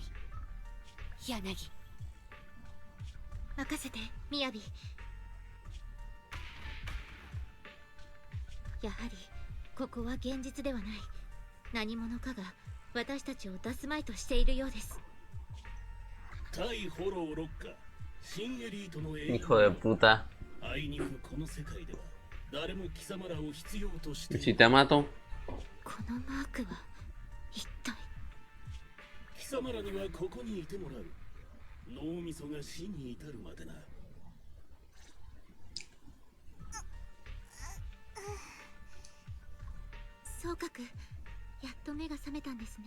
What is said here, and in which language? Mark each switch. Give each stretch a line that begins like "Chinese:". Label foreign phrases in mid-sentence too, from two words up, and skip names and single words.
Japanese: 柳、任せて、みやび。やはりここは現実ではない。何者かが私たちを出すまいとしているようです。対フォローロッカー、新エリートの英
Spanish: Hijo de puta.
Japanese: あいにくこの世界では誰も貴様らを必要としてい
Spanish: Si
Japanese: る。
Spanish: te mato.
Japanese: このマークは一体。貴様らにはここにいてもらう。脳みそが死に至るまでな。総閣、やっと目が覚めたんですね。